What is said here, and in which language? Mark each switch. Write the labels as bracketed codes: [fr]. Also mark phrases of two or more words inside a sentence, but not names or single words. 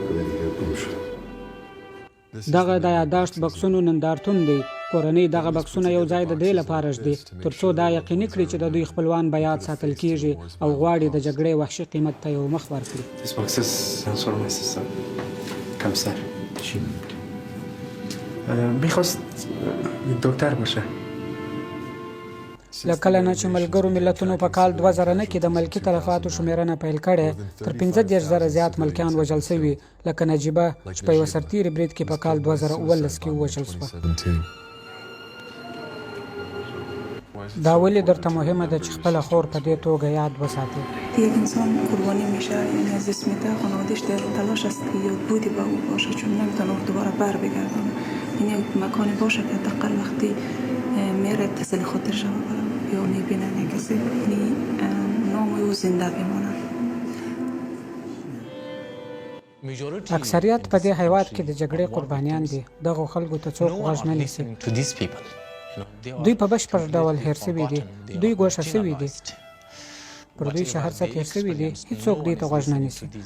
[ps] دغه د یادداشت بکسونو نندارتون دی. کورنۍ دغه بکسونه یو ځای د دې لپاره ږدي ترڅو دا یقیني کړي چې د دوی خپلوان به یاد ساتل کیږي او غواړي د جګړې وحشي قیمت ته یو مخ ورکړي. [fa] میخواست دکتر باشه. [ps] له کله نه چې ملګرو ملتونو په کال 2009 کې د ملکي تلفاتو شمیرنه پیل کړې، تر 15,000 زیات ملکیان وژل شوي، لکه نجیبه چې په یوه سرتیري برید کې په کال 2019 کې ووژل شوه. دا ولې درته مهمه ده چې خپله خور په دې توګه یاد وساتي؟ [fa] یک انسان قربانی میشه، یعنی از اسم خانواده‌اش در تلاش است که یادبودی به او باشه، چون نمیتونه دوباره بر بگردونه. یعنی مکانی باشه که حداقل وقتی میره تسلی خاطرش ببره یا میبینه کسی، یعنی نام او زنده بمانه. [ps] اکثریت په دې هیواد کې د جګړې قربانیان دي. دغو خلکو ته څوک غوږ نه نیسي. دوی په بشپړ ډول هېر شوي دي، دوی ګوښه شوي دي، پر دوی شهر څه تېر شوي دي، هېڅوک دوی ته غوږ نه نیسي.